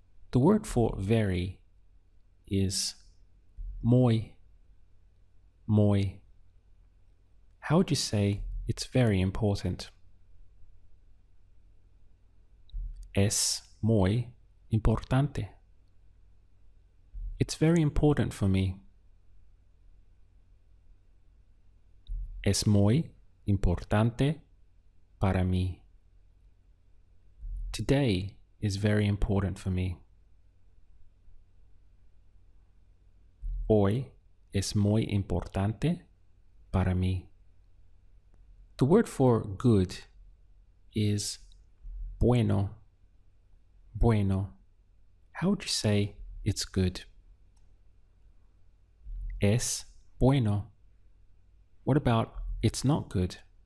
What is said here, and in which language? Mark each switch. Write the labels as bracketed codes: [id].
[en] The word for very is muy. Muy. How would you say it's very important? Es muy importante. It's very important for me. [es] Es muy importante para mí. [en] Today is very important for me. [es] Hoy es muy importante para mí. [en] The word for good is bueno. Bueno. How would you say it's good? Es bueno. What about it's not good?